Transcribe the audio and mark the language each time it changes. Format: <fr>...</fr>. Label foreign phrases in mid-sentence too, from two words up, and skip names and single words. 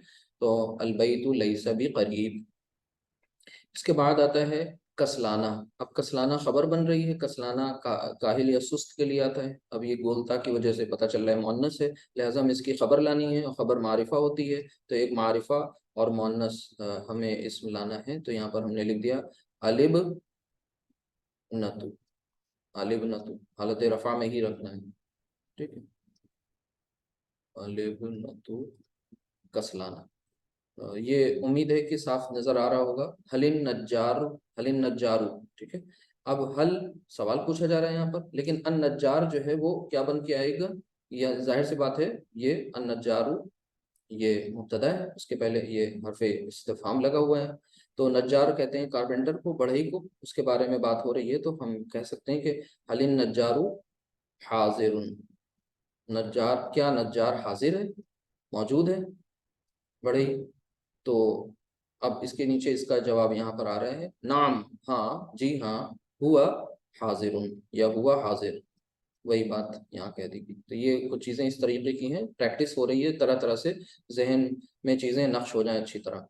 <hi>तो</hi> <ar>البيت ليس بقريب.</ar> <hi>इसके बाद आता है कसलाना। अब कसलाना खबर बन रही है, कसलाना काहिल या सुस्त के लिए आता है। अब ये गोलता की वजह से पता चल रहा है मुअन्नस है, लिहाजा हमें इसकी खबर लानी है और खबर मारिफा होती है। तो एक मारिफा और मुअन्नस हमें इसमें लाना है। तो यहाँ पर हमने लिख दिया अलिब नतु। अलिब नतु हालत रफा में ही रखना है। ठीक है।</hi> <ar>البنت كسلانة.</ar> <hi>ये उम्मीद है कि साफ नजर आ रहा होगा।</hi> <ar>هل النجار، هل النجار.</ar> <hi>ठीक है। अब हल सवाल पूछा जा रहा है यहाँ पर, लेकिन अन नज्जार जो है वो क्या बन के आएगा, यह जाहिर सी बात है, ये अन नज्जारू ये मुब्तदा है, उसके पहले ये हरफे इस्तिफाम लगा हुआ है। तो नज्जार कहते हैं कारपेंटर को, बढ़ई को, उसके बारे में बात हो रही है। तो हम कह सकते हैं कि</hi> <ar>هل النجار حاضر.</ar> <hi>नज्जार, क्या नज्जार हाजिर है, मौजूद है, बढ़ई। तो अब इसके नीचे इसका जवाब यहाँ पर आ रहा है नाम, हाँ, जी हाँ,</hi> <ar>هو حاضر</ar> <hi>या हुआ हाजिर, वही बात यहाँ कह दी गई। तो ये कुछ चीज़ें इस तरीके की हैं, प्रैक्टिस हो रही है, तरह तरह से जहन में चीज़ें नक्श हो जाएं अच्छी तरह।</hi>